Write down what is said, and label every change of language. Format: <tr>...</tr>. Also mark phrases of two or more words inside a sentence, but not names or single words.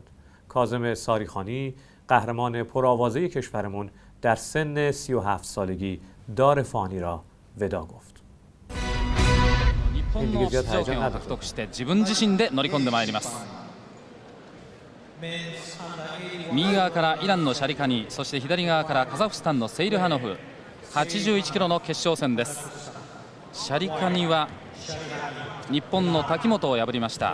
<fa>کاظم ساریخانی قهرمان پرآوازه کشورمون در سن 37 سالگی دار فانی را ودا گفت.</fa> <ja>日本の出場権を獲得して自分自身で乗り込んでまいります。右側からイランのシャリカニ、そして左側からカザフスタンのセイルハノフ、81キロの決勝戦です。シャリカニは日本の滝本を破りました。</ja>